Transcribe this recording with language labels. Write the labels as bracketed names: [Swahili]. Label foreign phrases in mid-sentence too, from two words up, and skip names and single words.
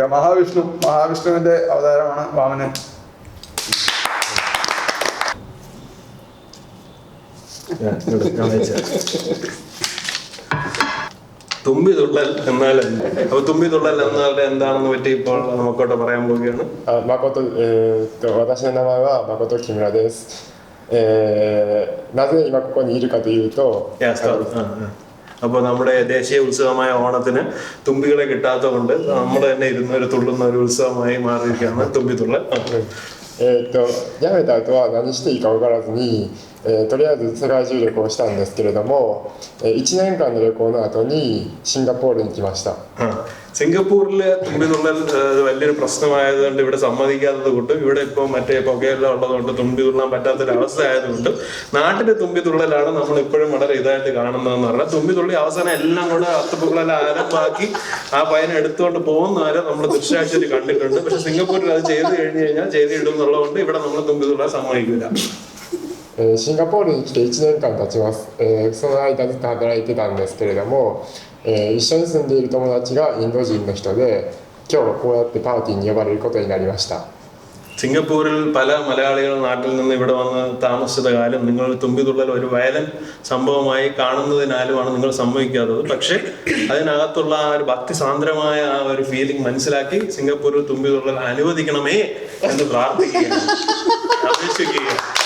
[Malayalam] മഹാവിഷ്ണുവിന്റെ അവതാരമാണ് വാമനൻ. തുമ്പി തുള്ളൽ എന്നാൽ അപ്പൊ തുമ്പി തുള്ളൽ എന്നാൽ എന്താണെന്ന് പറ്റി ഇപ്പോൾ നമുക്കോട്ട് പറയാൻ പോവുകയാണ്. [Japanese] 私の名前は誠木村です。なぜ今ここにいるかというと、 [Malayalam] അപ്പോൾ നമ്മുടെ ദേശീയ ഉത്സവമായ ഓണത്തിന് തുമ്പികളെ കിട്ടാത്തത് കൊണ്ട് നമ്മൾ തന്നെ ഇരുന്ന് ഒരു തുള്ളുന്ന ഒരു ഉത്സവമായി മാറിയിരിക്കുകയാണ് തുമ്പി തുള്ളൽ. [Japanese] 辞めた後は何していいか分からずに、とりあえず世界中旅行したんですけれども、1年間の旅行の後にシンガポールに来ました。 [Malayalam] സിംഗപ്പൂരിലെ തുമ്പി തുള്ളൽ വലിയൊരു പ്രശ്നമായതുകൊണ്ട് ഇവിടെ സമ്മതിക്കാത്തത് കൊണ്ട് ഇവിടെ ഇപ്പോൾ മറ്റേ പുകയെല്ലാം ഉള്ളതുകൊണ്ട് തുമ്പി തുള്ളാൻ പറ്റാത്തൊരവസ്ഥ ആയതുകൊണ്ട് നാട്ടിലെ തുമ്പി തുള്ളലാണ് നമ്മൾ ഇപ്പോഴും വളരെ ഇതായിട്ട് കാണുന്നതെന്ന് പറഞ്ഞാൽ തുമ്പി തുള്ളി അവസാനം എല്ലാം കൂടെ അത്തപ്പൂക്കളെല്ലാം ആരംഭാക്കി ആ പയ്യനെ എടുത്തുകൊണ്ട് പോകുന്നവരെ നമ്മൾ ദൃശ്യാഴ്ചയിൽ കണ്ടിട്ടുണ്ട്. പക്ഷെ സിംഗപ്പൂരിൽ അത് ചെയ്ത് കഴിഞ്ഞ് കഴിഞ്ഞാൽ ചെയ്തിടും എന്നുള്ളതുകൊണ്ട് ഇവിടെ നമ്മൾ തുമ്പി തുള്ളാൻ സമ്മതിക്കില്ല. [Japanese] シンガポールに来て1年間経ちます。その間ずっと働いてたんですけれども、一緒に住んでいる友達がインド人の人で、今日はこうやってパーティーに呼ばれることになりました。 [Malayalam] സിംഗപ്പൂരിൽ പല മലയാളികൾ നാട്ടിൽ നിന്ന് ഇവിടെ വന്ന് താമസിച്ച കാലം നിങ്ങൾ തുമ്പിതുള്ളൽ ഒരു വയലന്റ് സംഭവമായി കാണുന്നതിനാലുമാണ് നിങ്ങൾ സമ്മതിക്കാത്തത്. പക്ഷെ അതിനകത്തുള്ള ആ ഒരു ഭക്തിസാന്ദ്രമായ ആ ഒരു ഫീലിംഗ് മനസ്സിലാക്കി സിംഗപ്പൂരിൽ തുമ്പിതുള്ളൽ അനുവദിക്കണമേ എന്ന് പ്രാർത്ഥിക്കുകയാണ്, അപേക്ഷിക്കുകയാണ്.